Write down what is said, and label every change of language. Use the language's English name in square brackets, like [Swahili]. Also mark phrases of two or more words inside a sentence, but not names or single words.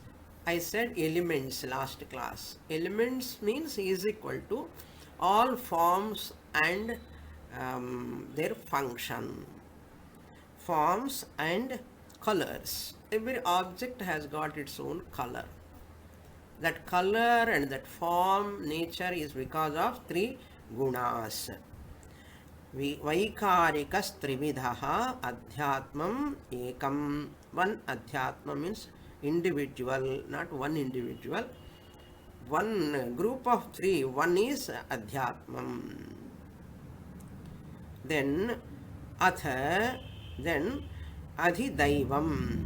[English] I said elements last class. Elements means is equal to all forms and their function. Forms and colors. Every object has got its own color. That color and that form, nature is because of three gunas. [Sanskrit] Vaikarikas trividhaha adhyatmam ekam. [English] One adhyatma means individual, not one individual. One group of three, one is adhyatmam. Then atha, then adhidaivam.